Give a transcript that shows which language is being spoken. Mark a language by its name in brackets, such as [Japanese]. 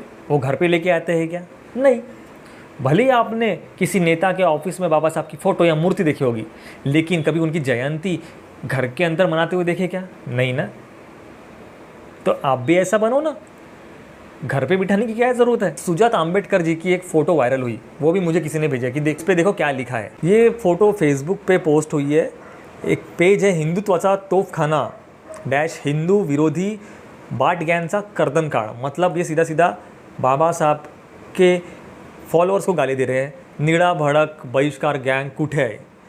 [Hindi] वो घर पे लेके आते हैं क्या? नहीं। भले ही आपने किसी नेता के ऑफिस में बाबा साहब की फ़ोटो या मूर्ति देखी होगी, लेकिन कभी उनकी जयंती घर के अंदर मनाते हुए देखे क्या? नहीं ना। तो आप भी ऐसा बनो ना, घर पे बिठाने की क्या ज़रूरत है? सुजात आम्बेडकर जी की एक फ़ोटो वायरल हुई, वो भी मुझे किसी ने भेजा कि इस पे देखो क्या लिखा है। ये फ़ोटो फेसबुक पे पोस्ट हुई है। एक पेज है हिंदुत्वाचा तोफखाना डैश हिंदू विरोधी बाटग्यांचा कर्दनकाळ। मतलब ये सीधा सीधा बाबा साहब के फॉलोअर्स को गाली दे रहे हैं। [Marathi] निळा भडक बहिष्कार गँग कुठे आहे?